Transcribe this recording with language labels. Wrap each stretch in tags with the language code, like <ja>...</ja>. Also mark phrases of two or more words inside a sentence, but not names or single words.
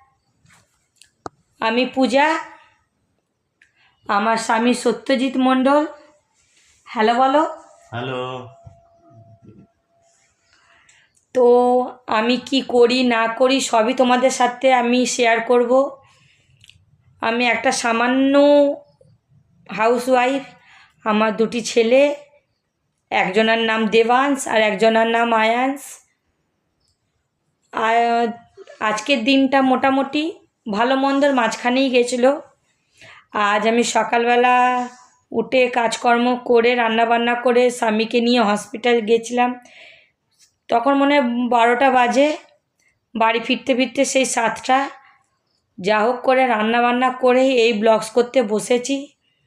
<bn>আমি পূজা, আমার স্বামী সত্যজিৎ মণ্ডল। হ্যালো বলো। হ্যালো। তো আমি কী করি না করি সবই তোমার সাথে আমি শেয়ার করব। আমি এক সামান্য হাউসওয়াইফ। আমার দুটি ছেলে, একজনার নাম দেবাংশ আর একজনার নাম আয়াংশ। আজকের দিনটা মোটামুটি ভালো মন্দের মাঝখানেই গেছিল। আজ আমি সকালবেলা উঠে কাজকর্ম করে রান্না বান্না করে স্বামীকে নিয়ে হসপিটাল গেছিলাম। তখন মনে হয় 12টা বাজে। বাড়ি ফিরতে ফিরতে সেই 7টা। যা হোক করে রান্না বান্না করে এই ব্লগস করতে বসেছি।</bn>